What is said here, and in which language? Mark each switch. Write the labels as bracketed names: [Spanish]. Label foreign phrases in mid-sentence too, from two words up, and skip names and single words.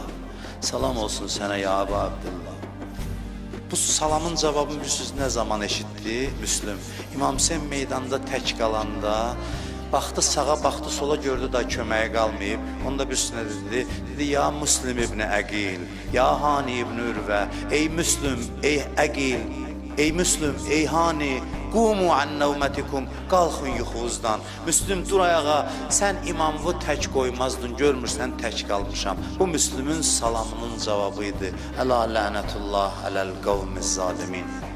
[Azerbaijani] Salam olsun sənə ya Əba Abdillah. Bu salamın cavabını bilirsiniz nə zaman eşitdi Müslüm? İmam Hüseyin meydanda tək qalanda, baxdı sağa, baxdı sola, gördü da köməyə qalmayıb. Onda birisine dedi, ya Müslüm ibn Əqil, ya Hani ibn Ürvə, ey Müslüm, ey Əqil, ey Müslüm, ey Hani, [Arabic] قوموا عن نومتكم, [Azerbaijani] qalxın yuxunuzdan. Müslüm, dur ayağa, sən imamı tək qoymazdın, görmürsən tək qalmışam. Bu Müslümün salamının cavabıydı. [Arabic] ألا لعنة الله على القوم الظالمين.